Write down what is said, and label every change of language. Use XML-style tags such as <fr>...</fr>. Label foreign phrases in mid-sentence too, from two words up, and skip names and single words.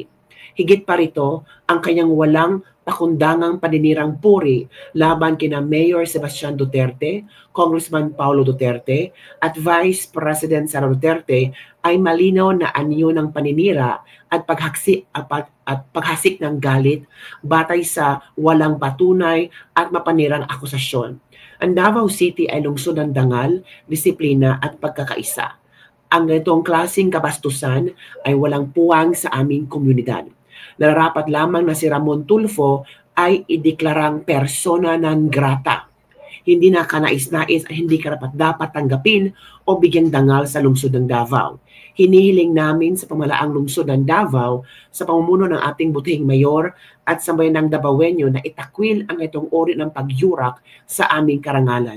<tl>Higit pa rito, ang kanyang walang pakundangang paninirang puri laban kina Mayor Sebastian Duterte, Congressman Paulo Duterte, at Vice President Sara Duterte ay malinaw na anyo ng paninira at paghasik ng galit batay sa walang patunay at mapanirang akusasyon. Ang Davao City ay lungsod ng dangal, disiplina at pagkakaisa. Ang ganitong klaseng kabastusan ay walang puwang sa aming komunidad. Nararapat lamang na si Ramon Tulfo ay ideklarang</tl> <la>persona non grata.</la> <tl>Hindi na kanais-nais at hindi karapat-dapat tanggapin o bigyang dangal sa lungsod ng Davao. Hinihiling namin sa pamalaang lungsod ng Davao sa pamumuno ng ating butihing mayor at sa bayan ng Davaoenyo na itakwil ang itong uri ng pagyurak sa aming karangalan.</tl>